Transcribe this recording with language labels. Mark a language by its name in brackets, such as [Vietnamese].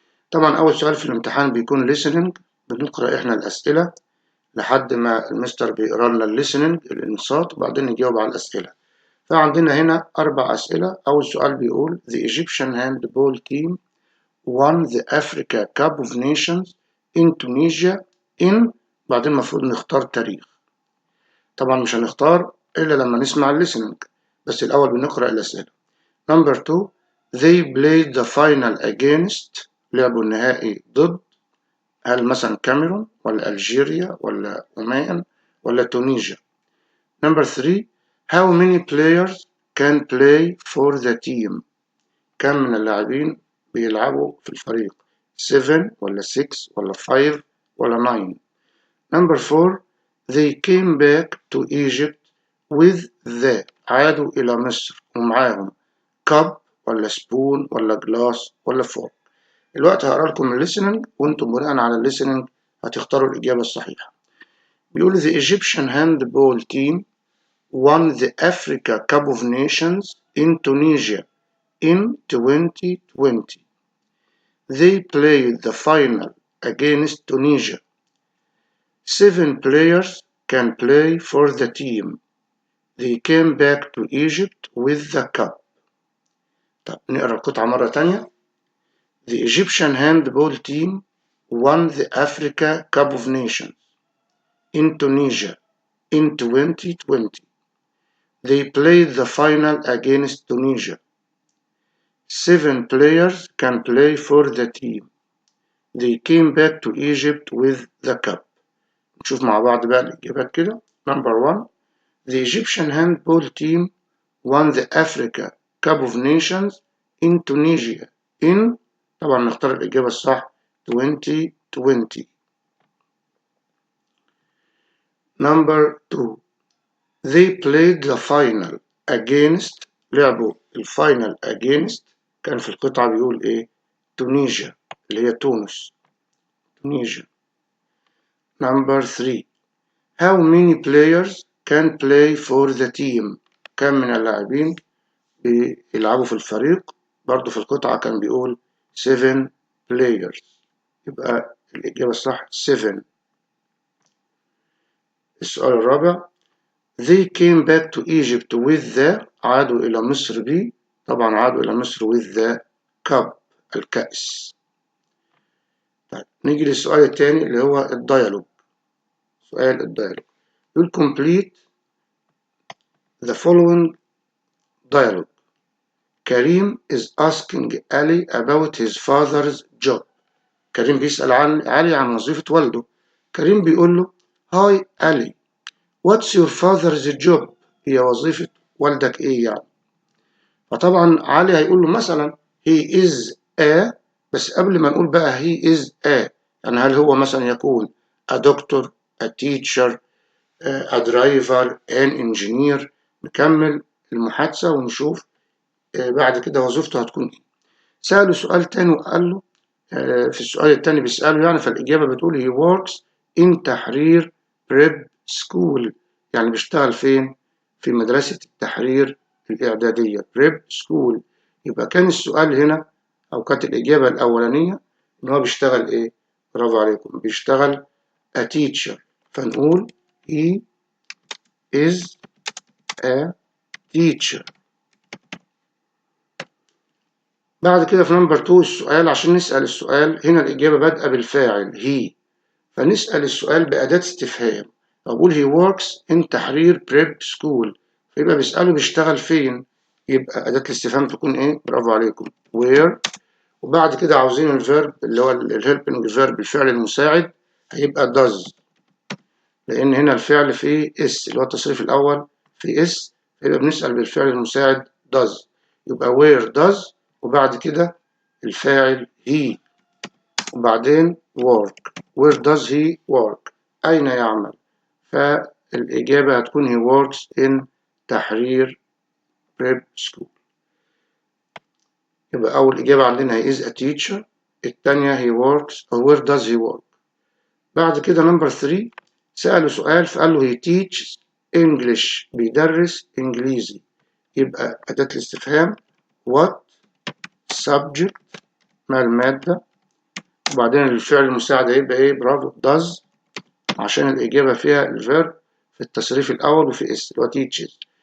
[Arabic] طبعا أول سؤال في الامتحان بيكون listening، بنقرأ إحنا الأسئلة لحد ما المستر بيقرأ لنا listening الإنصات وبعدين نجاوب على الأسئلة. فعندنا هنا 4 أسئلة. أول سؤال بيقول [English] The Egyptian handball team won the Africa Cup of Nations in Tunisia in [Arabic] بعدين المفروض نختار تاريخ. طبعا مش هنختار إلا لما نسمع الليسننج، بس الأول بنقرأ الأسئلة. [English] Number 2 They played the final against، [Arabic] لعبوا النهائي ضد، هل مثلا كاميرون ولا ألجيريا ولا عمان ولا تونيجيا. [English] Number 3 How many players can play for the team؟ [Arabic] كم من اللاعبين بيلعبوا في الفريق؟ [English] 7 ولا 6 ولا 5 ولا 9. Number 4 They came back to Egypt with the، [Arabic] عادوا إلى مصر ومعاهم [English] cup ولا spoon ولا glass ولا fork. [Arabic] الوقت هقرأ لكم الليسننج وانتم بناء على الليسننج هتختاروا الإجابة الصحيحة. [English] بيقول The Egyptian handball team won the Africa Cup of Nations in Tunisia in 2020. They played the final against Tunisia. 7 players can play for the team. They came back to Egypt with the cup. [Arabic] طب نقرأ القطعة مرة تانية. [English] The Egyptian handball team won the Africa Cup of Nations in Tunisia in 2020. They played the final against Tunisia. 7 players can play for the team. They came back to Egypt with the cup. [Arabic] نشوف مع بعض بقى الإجابات كده. [English] Number 1 The Egyptian handball team won the Africa Cup of Nations in Tunisia in، [Arabic] طبعا نختار الإجابة الصح [English] 2020. Number 2 They played the final against، [Arabic] لعبوا الفاينل against، كان في القطعة بيقول إيه؟ تونيجيا اللي هي تونس. تونيجيا. [English] Number 3 How many players can play for the team؟ [Arabic] كم من اللاعبين بيلعبوا في الفريق؟ برضو في القطعة كان بيقول 7 players، يبقى الإجابة الصح 7. السؤال الرابع [English] They came back to Egypt with the، [Arabic] عادوا إلى مصر ب، طبعا عادوا إلى مصر [English] with the cup [Arabic] الكأس. طيب نيجي للسؤال الثاني اللي هو الديالوج. سؤال الديالوج يقول [English] complete the following dialogue. Karim is asking Ali about his father's job. [Arabic] كريم بيسأل عن علي عن وظيفة والده. كريم بيقول له [English] Hi Ali, what's your father's job؟ [Arabic] هي وظيفة والدك إيه يعني؟ فطبعا علي هيقول له مثلا [English] he is a، [Arabic] بس قبل ما نقول بقى he is a يعني هل هو مثلا يكون [English] a doctor، a teacher، a driver، an engineer. [Arabic] نكمل المحادثة ونشوف بعد كده وظيفته هتكون ايه. سأله سؤال تاني وقال له في السؤال التاني بيسأله يعني، فالإجابة بتقول [English] he works in [Arabic] تحرير [English] prep school، [Arabic] يعني بيشتغل فين؟ في مدرسة التحرير الإعدادية prep school. يبقى كان السؤال هنا أو كانت الإجابة الأولانية إن هو بيشتغل إيه؟ برافو عليكم، بيشتغل [English] a teacher. [Arabic] فنقول [English] he is a teacher. [Arabic] بعد كده في نمبر 2 السؤال، عشان نسأل السؤال هنا الإجابة بادئة بالفاعل he، فنسأل السؤال بأداة استفهام. أقول [English] he works in [Arabic] تحرير [English] prep school، [Arabic] فيبقى بيسأله بيشتغل فين، يبقى أداة الاستفهام تكون إيه؟ برافو عليكم where. وبعد كده عاوزين الفيرب اللي هو الهيلبنج فيرب الفعل المساعد، هيبقى does، لأن هنا الفعل فيه اس اللي هو التصريف الأول في اس، فيبقى بنسأل بالفعل المساعد does. يبقى [English] where does [Arabic] وبعد كده الفاعل he وبعدين work. [English] where does he work؟ [Arabic] أين يعمل؟ فالإجابة هتكون [English] he works in تحرير prep school. [Arabic] يبقى أول إجابة عندنا هي [English] is a teacher. التانية he works or where does he work. [Arabic] بعد كده نمبر 3 سأله سؤال فقال له [English] he teaches English [Arabic] بيدرس إنجليزي. يبقى أداة الاستفهام [English] what subject [Arabic] ما المادة، وبعدين الفعل المساعد هيبقى إيه؟ برافو does، عشان الإجابة فيها الفيرب في التصريف الأول وفي اس اللي هو teaches.